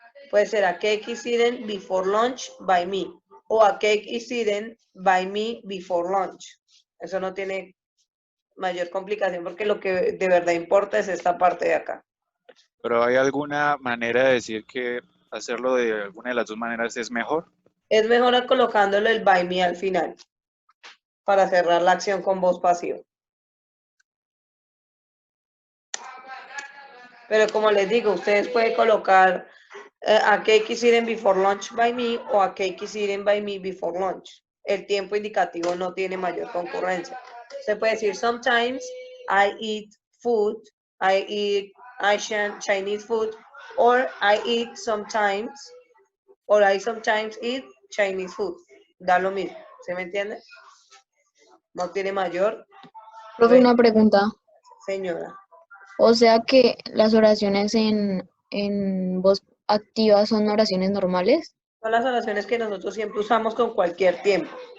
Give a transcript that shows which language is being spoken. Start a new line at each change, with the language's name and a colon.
Spanish: Puede ser
English: a cake is eaten before lunch by me.
Spanish: O
English: a cake is eaten by me before lunch.
Spanish: Eso no tiene mayor complicación porque lo que de verdad importa es esta parte de acá. Pero ¿hay alguna manera de decir que hacerlo de alguna de las dos maneras es mejor? Es mejor colocándolo el by me al final para cerrar la acción con voz pasiva. Pero como les digo, ustedes pueden colocar
English: a cake is eaten before lunch by me
Spanish: o
English: a cake is eaten by me before lunch.
Spanish: El tiempo indicativo no tiene mayor concurrencia. Se puede decir
English: sometimes I eat food, I eat Asian Chinese food, or I eat sometimes, or I sometimes eat Chinese food.
Spanish: Da lo mismo, ¿se me entiende? No tiene mayor. Profe, una pregunta. Señora. O sea que las oraciones en voz activa son oraciones normales. Son las oraciones que nosotros siempre usamos con cualquier tiempo.